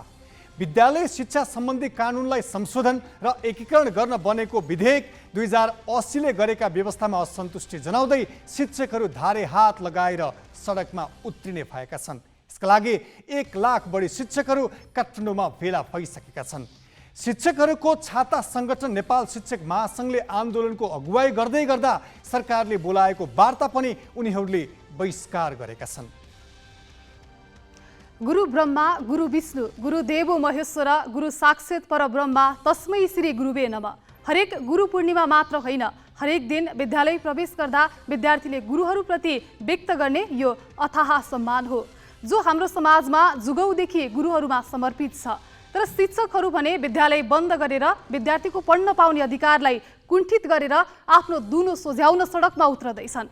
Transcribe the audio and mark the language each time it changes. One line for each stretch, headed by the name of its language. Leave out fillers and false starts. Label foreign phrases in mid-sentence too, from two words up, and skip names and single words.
Nepali: विद्यालय शिक्षा सम्बन्धी कानुनलाई संशोधन र एकीकरण गर्न बनेको विधेयक 2080 ले गरेका व्यवस्थामा असन्तुष्टि जनाउँदै शिक्षकहरू धारे हात लगाएर सडकमा उत्रिने भएका छन्। यसका लागि 1 लाख बढी शिक्षकहरू काठमाडौँमा भेला भइसकेका छन्। शिक्षकहरूको छाता संगठन नेपाल शिक्षक महासंघले आन्दोलनको अगुवाई गर्दै गर्दा सरकारले बोलाएको वार्ता पनि उनीहरूले बहिष्कार गरेका छन्।
Sanskrit: गुरु ब्रह्मा गुरु विष्णु गुरु देवो महेश्वर गुरु साक्षात् परब्रह्मा तस्मै श्री गुरुवे नमः।
Nepali: हरेक गुरु पूर्णिमा मात्र होइन, हरेक दिन विद्यालय प्रवेश गर्दा विद्यार्थीले गुरुहरूप्रति व्यक्त गर्ने यो अथाह सम्मान हो जो हाम्रो समाजमा जुगौदेखि गुरुहरूमा समर्पित छ। तर शिक्षकहरू भने विद्यालय बन्द गरेर विद्यार्थीको पढ्न पाउने अधिकारलाई कुण्ठित गरेर आफ्नो दुनो सोझ्याउन सडकमा उत्रदैछन्।